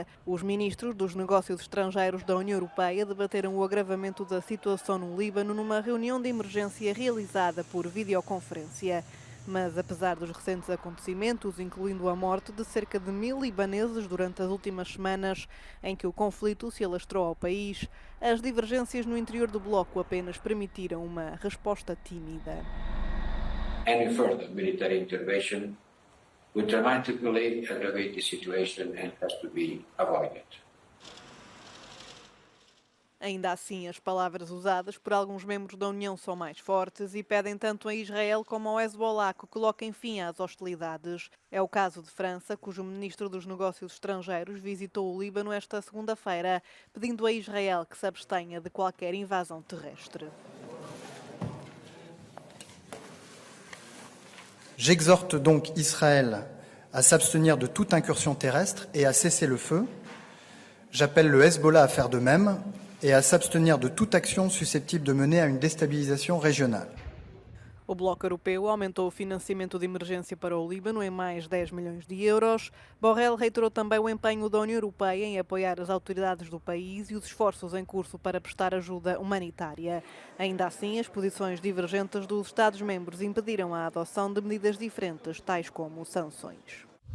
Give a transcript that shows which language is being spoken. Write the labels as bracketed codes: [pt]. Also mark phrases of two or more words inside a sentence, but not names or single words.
[pt] Os ministros dos negócios estrangeiros da União Europeia debateram o agravamento da situação no Líbano numa reunião de emergência realizada por videoconferência. Mas, apesar dos recentes acontecimentos, incluindo a morte de cerca de 1000 libaneses durante as últimas semanas em que o conflito se alastrou ao país, as divergências no interior do bloco apenas permitiram uma resposta tímida. [en] Any further military intervention would dramatically aggravate the situation and has to be avoided. [pt] Ainda assim, as palavras usadas por alguns membros da União são mais fortes e pedem tanto a Israel como ao Hezbollah que coloquem fim às hostilidades. É o caso de França, cujo ministro dos Negócios Estrangeiros visitou o Líbano esta segunda-feira, pedindo a Israel que se abstenha de qualquer invasão terrestre. [fr] J'exhorte donc Israël à s'abstenir de toute incursion terrestre et à cesser le feu. J'appelle le Hezbollah à faire de même et à s'abstenir de toute action susceptible de mener à une déstabilisation régionale. [pt] O Bloco Europeu aumentou o financiamento de emergência para o Líbano em mais 10 milhões de euros. Borrell reiterou também o empenho da União Europeia em apoiar as autoridades do país e os esforços em curso para prestar ajuda humanitária. Ainda assim, as posições divergentes dos Estados-membros impediram a adoção de medidas diferentes, tais como sanções.